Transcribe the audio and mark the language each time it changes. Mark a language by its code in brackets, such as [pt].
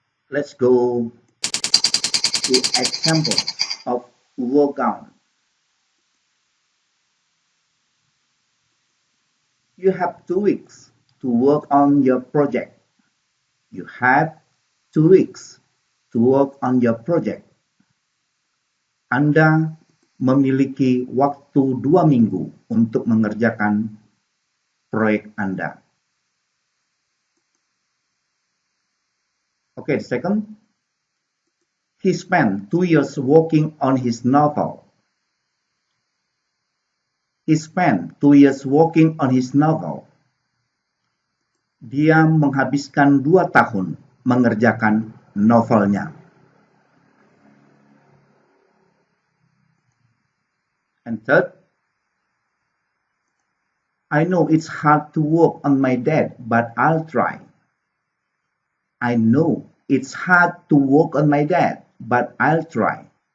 [en] Let's go to example of workout. You have 2 weeks to work on your project. You have 2 weeks to work on your project. [id] Anda memiliki waktu 2 minggu untuk mengerjakan proyek Anda. [en] Okay, second. He spent 2 years working on his novel. He spent 2 years working on his novel. [id] Dia menghabiskan 2 tahun mengerjakan novelnya. [en] And third, I know it's hard to work on my dad, but I'll try. I know it's hard to work on my dad, but I'll try.